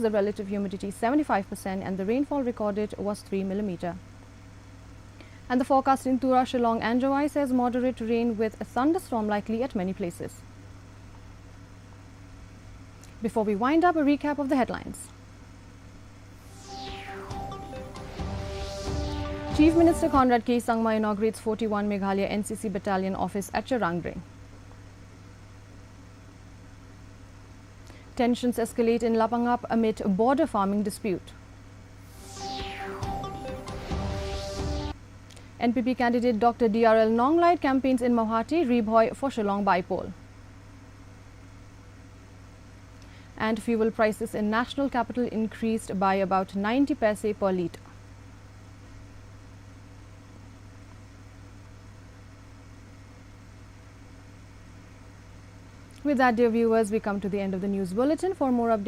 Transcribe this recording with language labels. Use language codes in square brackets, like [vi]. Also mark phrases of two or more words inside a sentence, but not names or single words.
[en] The relative humidity 75% and the rainfall recorded was 3 mm. And the forecast in Tura, Shillong and Jowai says moderate rain with a thunderstorm likely at many places. Before we wind up, a recap of the headlines. Chief Minister Conrad K. Sangma inaugurates 41 Meghalaya NCC Battalion office at Charangre. Tensions escalate in Lapangap amid border farming dispute. NPP candidate Dr. DRL Nonglait campaigns in Mauhati, Rebhoy for Shillong Bipole. And fuel prices in national capital increased by about 90 paise per litre. With that, dear viewers, we come to the end of the news bulletin.